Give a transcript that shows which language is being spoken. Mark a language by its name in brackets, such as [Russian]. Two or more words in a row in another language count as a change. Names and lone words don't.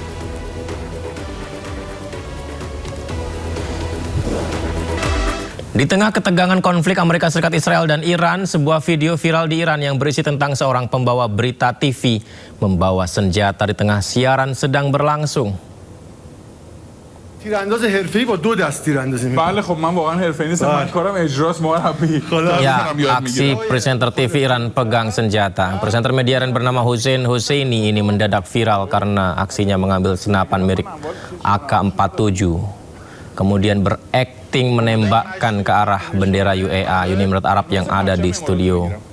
[Indonesian] Di tengah ketegangan konflik Amerika Serikat, Israel, dan Iran, sebuah video viral di Iran yang berisi tentang seorang pembawa berita TV membawa senjata di tengah siaran sedang berlangsung. [Persian] تیرانداز حرفه‌ای با 2 دست تیراندازی می‌کنه. بله خب من واقعا حرفه‌ای نیستم من کارم اجراست مربی. [Indonesian] Ya, aksi presenter TV Iran pegang senjata. Presenter media Iran bernama Hussein Husseini ini mendadak viral karena aksinya mengambil senapan milik AK-47. Kemudian berakting menembakkan ke arah bendera UEA, Uni Emirat Arab yang ada di studio.